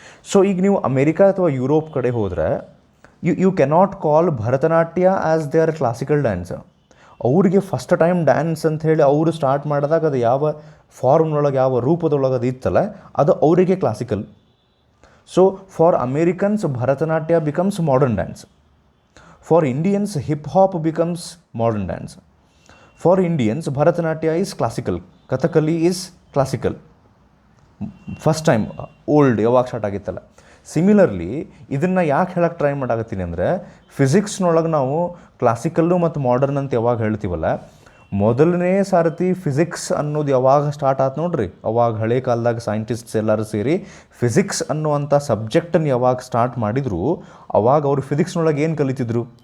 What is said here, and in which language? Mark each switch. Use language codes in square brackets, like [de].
[kn] So ಈಗ ನೀವು America ಅಥವಾ ಯುರೋಪ್ ಕಡೆ ಹೋದರೆ [en] You cannot call Bharatanatyam as their classical dance. [kn] ಅವರಿಗೆ ಫಸ್ಟ್ ಟೈಮ್ ಡ್ಯಾನ್ಸ್ ಅಂತ ಹೇಳಿ ಅವರು ಸ್ಟಾರ್ಟ್ ಮಾಡಿದಾಗ ಅದು ಯಾವ ಫಾರ್ಮ್ನೊಳಗೆ ಯಾವ ರೂಪದೊಳಗೆ ಅದು ಇತ್ತಲ್ಲ ಅದು ಅವರಿಗೆ classical. [en] So for Americans Bharatanatyam becomes modern dance. For Indians, hip-hop becomes modern dance. For Indians, Bharatanatyam is classical. Kathakali is classical. First time, old, [kn] ಯಾವಾಗ ಸ್ಟಾರ್ಟ್ ಆಗಿತ್ತಲ್ಲ. ಸಿಮಿಲರ್ಲಿ ಇದನ್ನು ಯಾಕೆ ಹೇಳಕ್ಕೆ ಟ್ರೈ ಮಾಡಾಕತ್ತೀನಿ ಅಂದರೆ ಫಿಸಿಕ್ಸ್ನೊಳಗೆ ನಾವು ಕ್ಲಾಸಿಕಲ್ಲು ಮತ್ತು ಮಾಡರ್ನ್ ಅಂತ ಯಾವಾಗ ಹೇಳ್ತೀವಲ್ಲ, ಮೊದಲನೇ ಸಾರತಿ ಫಿಸಿಕ್ಸ್ ಅನ್ನೋದು ಯಾವಾಗ ಸ್ಟಾರ್ಟ್ ಆಯ್ತು ನೋಡ್ರಿ, ಅವಾಗ ಹಳೆ ಕಾಲದಾಗ ಸೈಂಟಿಸ್ಟ್ಸ್ ಎಲ್ಲರೂ ಸೇರಿ ಫಿಸಿಕ್ಸ್ ಅನ್ನುವಂಥ ಸಬ್ಜೆಕ್ಟನ್ನು ಯಾವಾಗ ಸ್ಟಾರ್ಟ್ ಮಾಡಿದ್ರು ಅವಾಗ ಅವರು ಫಿಸಿಕ್ಸ್ನೊಳಗೆ ಏನು ಕಲಿತಿದ್ರು.